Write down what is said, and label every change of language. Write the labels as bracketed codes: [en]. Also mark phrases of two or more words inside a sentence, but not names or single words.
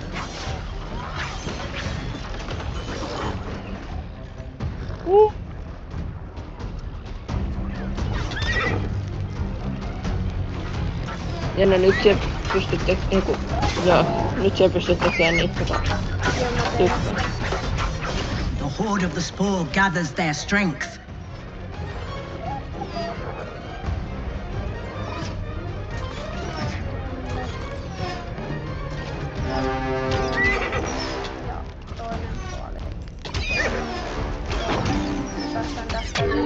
[fi] Jenne, nyt sä pystyt niinku... Joo, nyt sä pystyt tekemään niitä Joo, mä teen. tykkää. [en] The horde of the spore gathers their strength. [fi] Ja toinen puoli. Päästään tästä yli.